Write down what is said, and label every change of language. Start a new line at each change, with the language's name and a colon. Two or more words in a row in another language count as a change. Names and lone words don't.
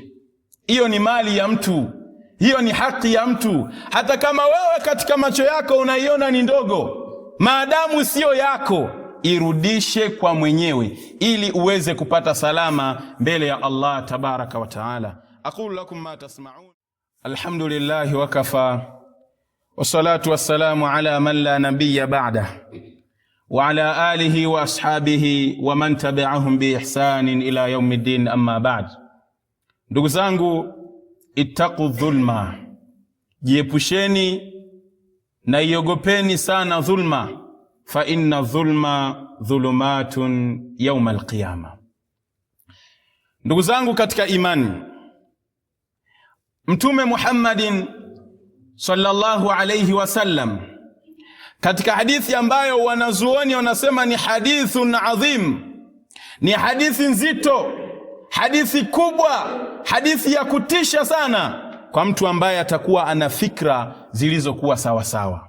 Swahili: Hiyo ni mali ya mtu, hiyo ni haki ya mtu. Hata kama wewe katika macho yako unaiona ni ndogo, maadamu sio yako, irudishe kwa mwenyewe ili uweze kupata salama mbele ya
Arabic: الله تبارك وتعالى. أقول لكم ما تسمعون. الحمد لله وكفى والصلاة والسلام على من لا نبي بعده وعلى آله وأصحابه ومن تبعهم بإحسان إلى يوم الدين أما بعد.
Swahili: Ndugu zangu,
Arabic: اتقوا الظلم,
Swahili: jiepusheni na iogopeni sana dhulma.
Arabic: فإن الظلم ظلمات يوم القيامة.
Swahili: Ndugu zangu katika imani, Mtume Muhammadin
Arabic: صلى الله عليه وسلم
Swahili: katika hadithi ambayo wanazuoni wanasema ni
Arabic: حديث عظيم,
Swahili: ni hadithi nzito, hadithi kubwa, hadithi ya kutisha sana kwa mtu ambaye atakuwa ana fikra zilizokuwa sawa sawa.